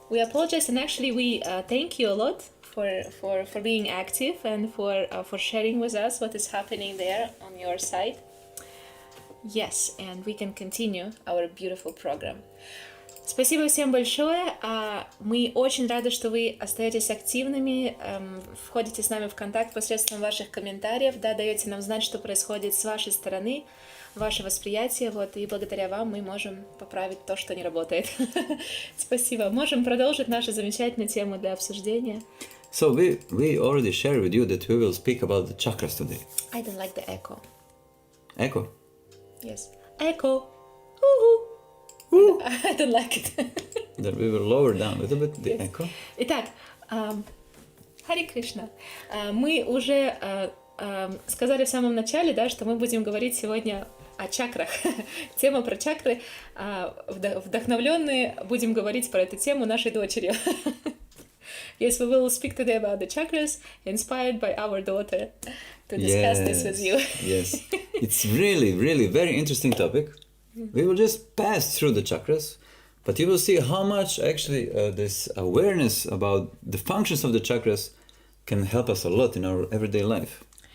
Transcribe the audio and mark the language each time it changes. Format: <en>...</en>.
<en>We apologize, and actually we thank you a lot for being active and for sharing with us what is happening there on your side. Yes, and we can continue our beautiful program.</en> <ru>Спасибо всем большое. Мы очень рады, что вы остаетесь активными, входите с нами в контакт посредством ваших комментариев, да, даете нам знать, что происходит с вашей стороны, ваше восприятие, вот, и благодаря вам мы можем поправить то, что не работает. Спасибо. Можем продолжить нашу замечательную тему для обсуждения.</ru> <en>So we already shared with you that we will speak about the chakras today. I don't like the echo. Echo? Yes. Echo. Woo-hoo. I don't like it. Then we will lower down a little bit the echo.</en> <ru>Итак, Хари Кришна. Мы уже сказали в самом начале, да, что мы будем говорить сегодня о чакрах. Тема про чакры. Вдохновленные будем говорить про эту тему нашей дочерью.</ru> <en>Yes, we will speak today about the chakras, inspired by our daughter, to discuss this with you. Yes, it's really, really very interesting topic. We will just pass through the chakras, but you will see how much actually this awareness about the functions of the chakras can help us a lot in our everyday life.</en>